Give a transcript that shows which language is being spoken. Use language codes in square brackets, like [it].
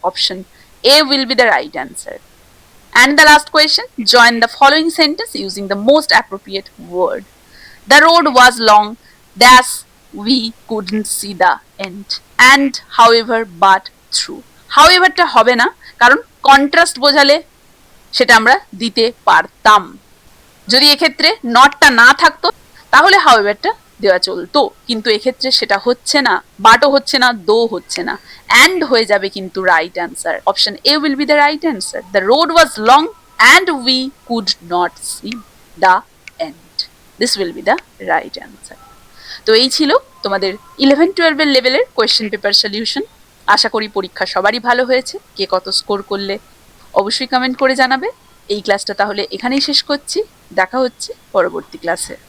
[en] option A will be the right answer। and the last question, join the following sentence using the most appropriate word। the road was long dash we couldn't see the end and however but through। [bn] however টা হবে না, কারণ contrast বোঝালে সেটা আমরা দিতে পারতাম। যদি এক্ষেত্রে নটটা না থাকতো তাহলে however টা দেওয়া চলতো, কিন্তু এক্ষেত্রে সেটা হচ্ছে না, বাটও হচ্ছে না, দো হচ্ছে না, and হয়ে যাবে কিন্তু right answer. [en] Option A will be the right answer. The road was long and we could not see the end। This will be the right answer. [bn] তো এই ছিল তোমাদের 11-12 লেভেলের কোয়েশ্চেন পেপার সলিউশন। আশা করি পরীক্ষা সবারই ভালো হয়েছে। কে কত স্কোর করলে অবশ্যই কমেন্ট করে জানাবে। এই ক্লাসটা তাহলে এখানেই শেষ করছি, দেখা হচ্ছে পরবর্তী ক্লাসে।